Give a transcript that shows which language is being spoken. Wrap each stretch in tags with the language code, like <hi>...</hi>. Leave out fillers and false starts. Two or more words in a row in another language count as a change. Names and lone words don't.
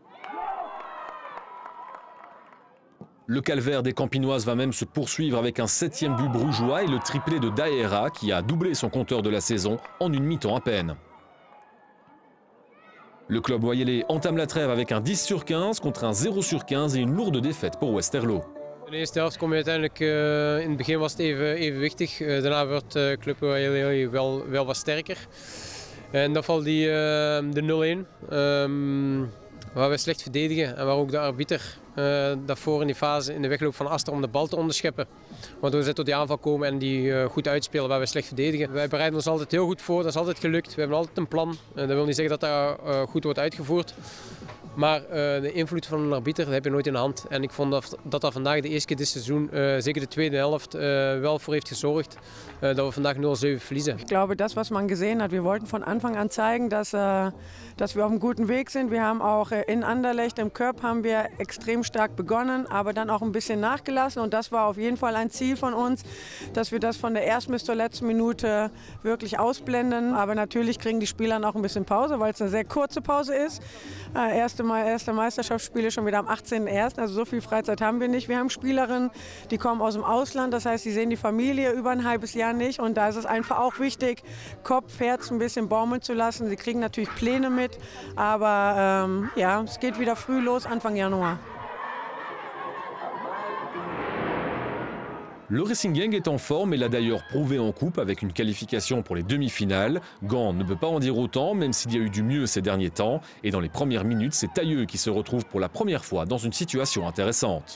<fr>Le calvaire des Campinoises va même se poursuivre avec un 7e but brugeois et le triplé de Daera qui a doublé son compteur de la saison en une mi-temps à peine. Le club Wayele entame la trêve avec un 10 sur 15 contre un 0 sur 15 et une lourde défaite pour Westerlo.</fr> <nl>In de eerste helft kom je uiteindelijk, in het begin was het evenwichtig, daarna wordt Club Wayele wel wat sterker. En dan valt de 0-1. Waar we slecht verdedigen en waar ook de arbiter daarvoor in die fase in de wegloop van Aster om de bal te onderscheppen. Waardoor ze tot die aanval komen en die goed uitspelen waar we slecht verdedigen. Wij bereiden ons altijd heel goed voor, dat is altijd gelukt. We hebben altijd een plan. Dat wil niet zeggen dat dat goed wordt uitgevoerd. Maar de invloed van een arbiter dat heb je nooit in de hand. En ik vond dat vandaag de eerste keer dit seizoen, zeker de tweede helft, wel voor heeft gezorgd dat we vandaag 0-7 verliezen.</nl> <de>Ich glaube, das, was man gesehen hat, wir wollten von Anfang an zeigen, dass wir auf einem guten Weg sind. Wir haben auch in Anderlecht, im Cup, haben wir extrem stark begonnen, aber dann auch ein bisschen nachgelassen. Und das war auf jeden Fall ein Ziel von uns, dass wir das von der ersten bis zur letzten Minute wirklich ausblenden. Aber natürlich kriegen die Spieler auch ein bisschen Pause, weil es eine sehr kurze Pause ist. Erste Meisterschaftsspiele schon wieder am 18.01., also so viel Freizeit haben wir nicht. Wir haben Spielerinnen, die kommen aus dem Ausland, das heißt, sie sehen die Familie über ein halbes Jahr nicht. Und da ist es einfach auch wichtig, Kopf, Herz ein bisschen baumeln zu lassen. Sie kriegen natürlich Pläne mit, aber ja, es geht wieder früh los, Anfang Januar.</de> <fr>Le Racing Genk est en forme et l'a d'ailleurs prouvé en coupe avec une qualification pour les demi-finales. Gand ne peut pas en dire autant, même s'il y a eu du mieux ces derniers temps. Et dans les premières minutes, c'est Tailleux qui se retrouve pour la première fois dans une situation intéressante.</fr>